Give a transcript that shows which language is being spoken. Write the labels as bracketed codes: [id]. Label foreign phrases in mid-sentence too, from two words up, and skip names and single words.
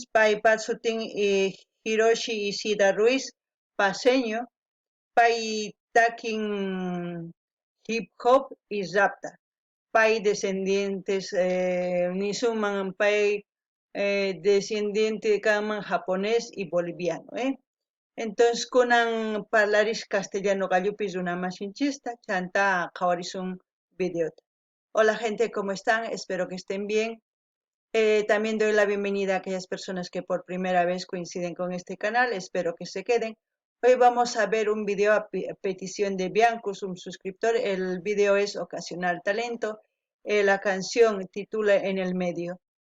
[qu] paypa sutin Hiroshi Isida Ruiz paseño pay takin [en] hip hop [qu] y rapta pay descendientes nisunman pay descendiente kanman [es] japonés y boliviano entonces [qu] kunan parlarish castellano gallupi runamashinchista chanta qhawarisun videota. [es] Hola gente, ¿cómo están? Espero que estén bien. También doy la bienvenida a aquellas personas que por primera vez coinciden con este canal. Espero que se queden. Hoy vamos a ver un video a petición de Biancus, un suscriptor. El video es Ocasional Talento. La canción titula En el medio.